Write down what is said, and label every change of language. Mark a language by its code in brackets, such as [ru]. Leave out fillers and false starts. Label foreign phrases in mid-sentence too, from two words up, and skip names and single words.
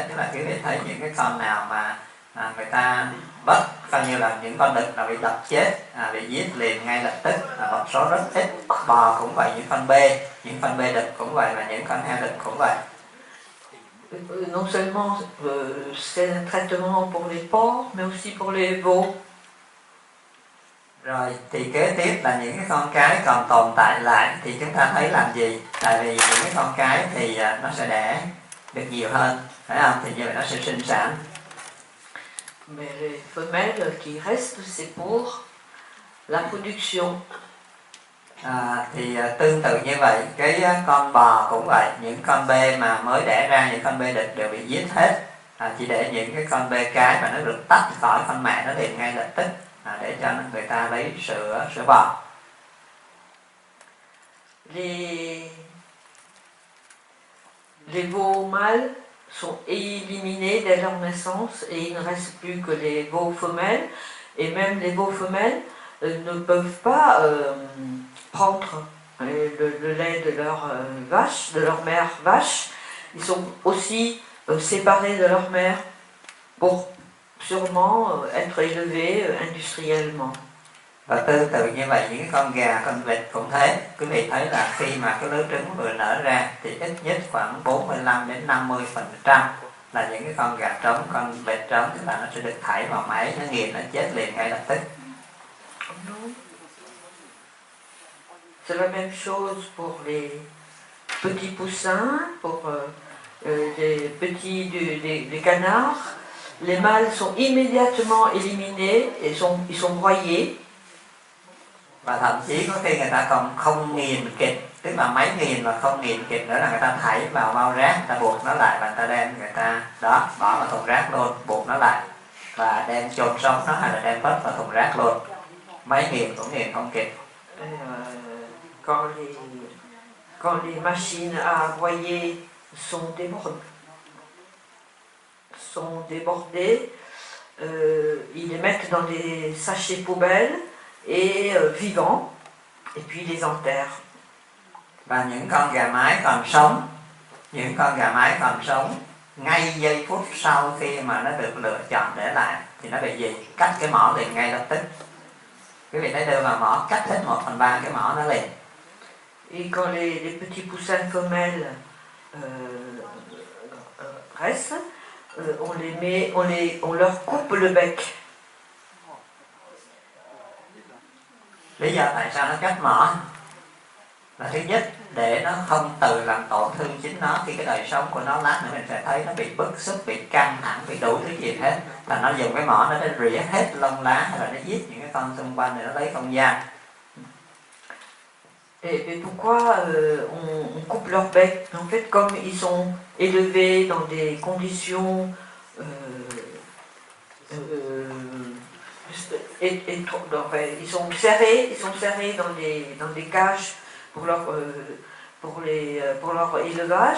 [vi] Tức là quý vị thấy những cái con nào mà người ta bắt coi như là những con đực là bị đập chết, bị giết liền ngay lập tức, một số rất ít. Bò cũng vậy, những con bê đực cũng vậy, và những con heo đực cũng vậy. [fr] Non seulement c'est un traitement pour les porcs, mais aussi pour les veaux. [vi] Rồi thì kế tiếp là những cái con cái còn tồn tại lại thì chúng ta thấy làm gì? Tại vì những cái con cái thì nó sẽ đẻ được nhiều hơn, phải không? Thì như vậy nó sẽ sinh sản. [fr] Mais les femelles qui restent, c'est pour la production. [vi] Thì tương tự như vậy, cái con bò cũng vậy, những con bê mà mới đẻ ra, những con bê đực đều bị giết hết, chỉ để những cái con bê cái mà nó được tách khỏi con mẹ nó liền ngay lập tức, để cho người ta lấy sữa bò. [fr] Les veaux mâles sont éliminés dès leur naissance et il ne reste plus que les veaux femelles. Et même les veaux femelles ne peuvent pas prendre le lait de leur vache, de leur mère vache. Ils sont aussi séparés de leur mère pour sûrement être élevés industriellement. [vi] Và tương tự như vậy, những con gà, con vịt cũng thế. Quý vị thấy là khi mà cái lứa trứng vừa nở ra thì ít nhất khoảng 45 đến 50% là những cái con gà trống, con vịt trống, tức là nó sẽ được thải vào máy, nó nghiền, nó chết liền ngay lập tức. [fr] C'est la même chose pour les petits poussins, pour les petits des canards. Les mâles sont immédiatement éliminés et ils sont broyés. [vi] Và thậm chí có khi người ta còn không nghiền kịp, tức là máy nghiền và không nghiền kịp nữa là người ta thảy vào bao rác, người ta buộc nó lại và người ta đem người ta đó bỏ vào thùng rác luôn, buộc nó lại và đem chôn sống nó hay là đem vứt vào thùng rác luôn. Máy nghiền cũng nghiền không kịp. [fr] Quand les machines à broyer sont débordées, ils les mettent dans des sachets poubelles et vivants, et puis les enterrent. [vi] Và những con gà mái còn sống, ngay giây phút sau khi mà nó được lựa chọn để lại thì nó bị gì? Cắt cái mỏ liền ngay lập tức. Quý vị thấy đưa vào mỏ, cắt hết 1/3 cái mỏ nó liền. [fr] Et quand les petits poussins femelles restent, on leur coupe le bec. [vi] Lý do tại sao nó cắt mỏ là thứ nhất để nó không tự làm tổn thương chính nó khi cái đời sống của nó. Lát nữa mình sẽ thấy nó bị bức xúc, bị căng thẳng, bị đủ thứ gì hết, là nó dùng cái mỏ nó để rỉa hết lông lá hay là nó giết những cái con xung quanh để nó lấy không gian. [fr] Et pourquoi on coupe leur bec? En fait, comme ils sont élevés dans des conditions ils sont serrés dans des cages pour leur élevage.